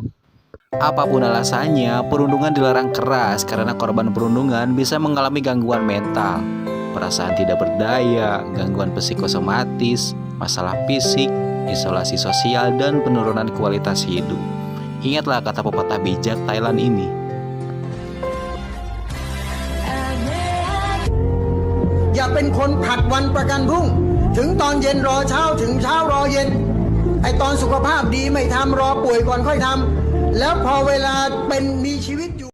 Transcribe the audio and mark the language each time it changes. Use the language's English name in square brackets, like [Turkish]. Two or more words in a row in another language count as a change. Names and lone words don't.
[Indonesian] Apapun alasannya, perundungan dilarang keras karena korban perundungan bisa mengalami gangguan mental, perasaan tidak berdaya, gangguan psikosomatis, masalah fisik, isolasi sosial, dan penurunan kualitas hidup. Ingatlah kata pepatah bijak Thailand ini. [Thai] อย่าเป็นคนผัดวันประกันพรุ่งถึงตอนเย็นรอเช้าถึงเช้ารอเย็นไอตอนสุขภาพดีไม่ทำรอป่วยก่อนค่อยทำแล้วพอเวลาเป็นมีชีวิตอยู่